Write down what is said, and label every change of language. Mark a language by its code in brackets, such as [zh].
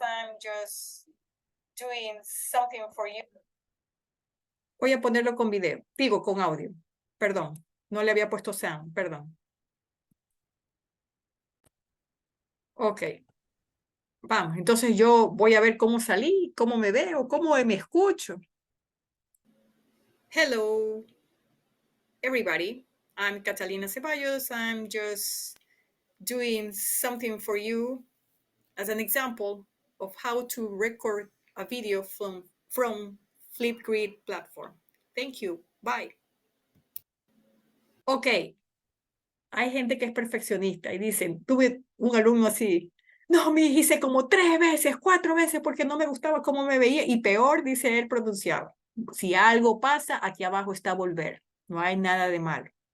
[en] I'm just doing something for you. [es] Voy a ponerlo con video. Digo, con audio. Perdón. No le había puesto sound. Perdón. Ok. Vamos. Entonces yo voy a ver cómo salí, cómo me veo, cómo me escucho. [en] Hello, everybody. I'm Catalina Ceballos. I'm just doing something for you as an example of how to record a video from Flipgrid platform. Thank you. Bye. Ok. [es] Hay gente que es perfeccionista y dicen, tuve un alumno así, no, me hice como 3 veces, 4 veces porque no me gustaba cómo me veía y peor, dice él, pronunciaba. Si algo pasa, aquí abajo está volver. No hay nada de malo.